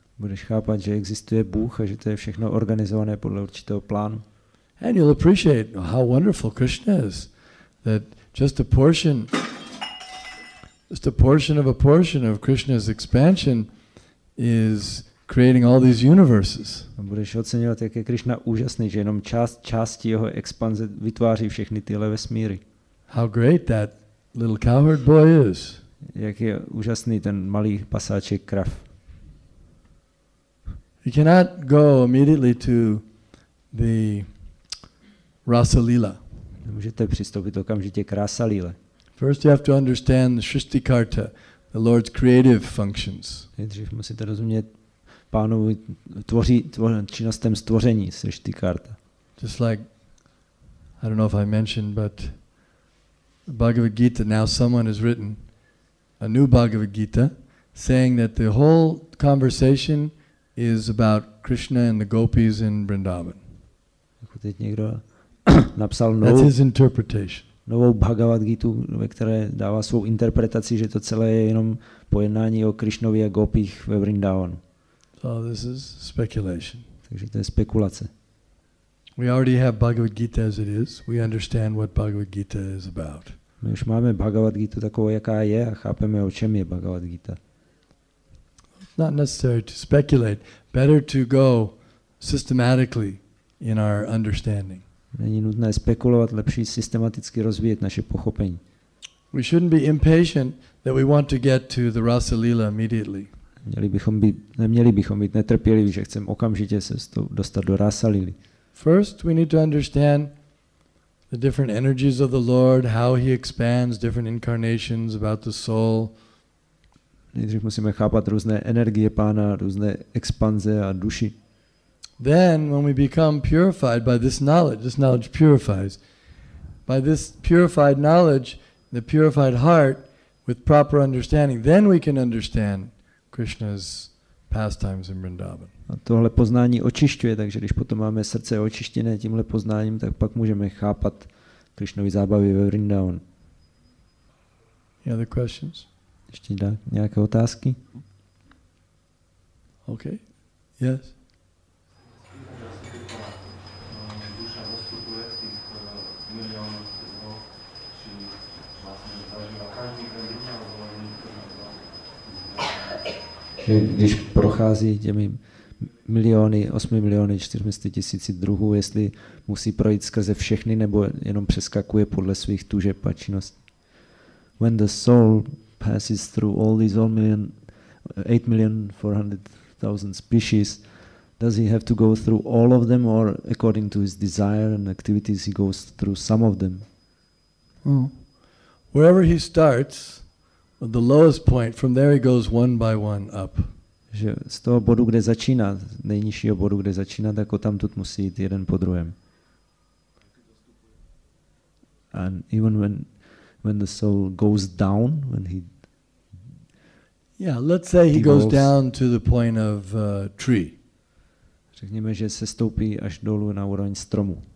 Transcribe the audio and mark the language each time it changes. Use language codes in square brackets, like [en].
[cs] Budeš chápat, že existuje Bůh a že to je všechno organizované podle určitého plánu. [en] And you'll appreciate how wonderful Krishna is. That just a portion of a portion of Krishna's expansion is creating all these universes. [cs] A budeš oceňovat, jak je Krishna úžasný, že jenom části jeho expanze vytváří všechny tyhle vesmíry. [en] How great that little cowherd boy is. [cs] Jak je úžasný ten malý pasáček krav. [en] You cannot go immediately to the Rasa Lila. [cs] Nemůžete přistoupit okamžitě k Rasa Lile. [en] First you have to understand the Shrishtikarta, the Lord's creative functions. [cs] Nejdřív musíte rozumět Pánovi činnostem stvoření, Srishtikarta. [en] Just like, I don't know if I mentioned, but the Bhagavad Gita, now someone has written a new Bhagavad Gita saying that the whole conversation is about Krishna and the gopis in Vrindavan. [cs] Jako teď někdo napsal [en] That's his interpretation. [cs] novou Bhagavad Gitu, ve které dává svou interpretaci, že to celé je jenom pojednání o Krišnovi a gopích ve Vrindavanu. [en] So this is speculation. [cs] Takže to je spekulace. [en] We already have Bhagavad Gita as it is. We understand what Bhagavad Gita is about. [cs] My už máme Bhagavad Gitu takovou, jaká je a chápeme, o čem je Bhagavad Gita. [en] It's not necessary to speculate. Better to go systematically in our understanding. [cs] Není nutné spekulovat, lepší systematicky rozvíjet naše pochopení. [en] We shouldn't be impatient that we want to get to the Rasa Lila immediately. [cs] Neměli bychom být netrpěliví, že chceme okamžitě se dostat do Rasa Lily. [en] First, we need to understand the different energies of the Lord, how he expands different incarnations about the soul. [cs] Nejdřív musíme chápat různé energie Pána, různé expanze a duši. [en] Then, when we become purified by this knowledge purifies. By this purified knowledge, the purified heart, with proper understanding, then we can understand Krishna's pastimes in Vrindavan. [cs] A tohle poznání očišťuje, takže když potom máme srdce očištěné tímhle poznáním, tak pak můžeme chápat Krishnovy zábavy ve Vrindavanu. [en] Any other questions? [cs] Ještě nějaké otázky? [en] Okay. Yes. [cs] Že když prochází těmi 8 miliony 400 tisíci druhů, jestli musí projít skrze všechny, nebo jenom přeskakuje podle svých tužeb a činností. [en] When the soul passes through all these 8,400,000 species, does he have to go through all of them, or according to his desire and activities he goes through some of them? Wherever he starts, the lowest point, from there he goes one by one up. [cs] Že z toho bodu, kde začíná, nejnižšího bodu, kde začíná, tak odtamtud musí jít jeden po druhém. [en] And even when the soul goes down, when he let's say he goes down to the point of tree. [cs] Řekněme, že se stoupí až dolů na úroveň stromu.